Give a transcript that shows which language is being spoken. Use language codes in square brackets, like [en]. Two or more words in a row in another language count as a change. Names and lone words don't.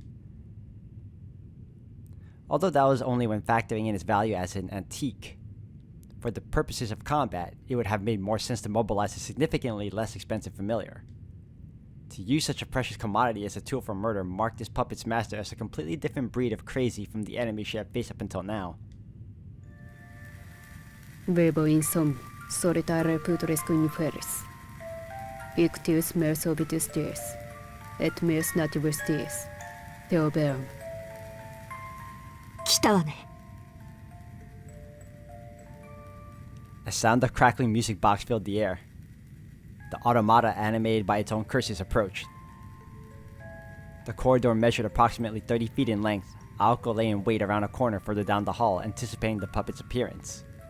[en] Although that was only when factoring in its value as an antique. For the purposes of combat, it would have made more sense to mobilize a significantly less expensive familiar. To use such a precious commodity as a tool for murder marked this puppet's master as a completely different breed of crazy from the enemy she had faced up until now. [la] Vivo in som solitare putoresque inferis. Ictius meus obitus dies, et meus nativus dies. Theobeum. [ja] 来たわね。 [en] A sound of crackling music box filled the air. The automata, animated by its own curses, approached. The corridor measured approximately 30 feet in length. Aoko lay in wait around a corner further down the hall, anticipating the puppet's appearance.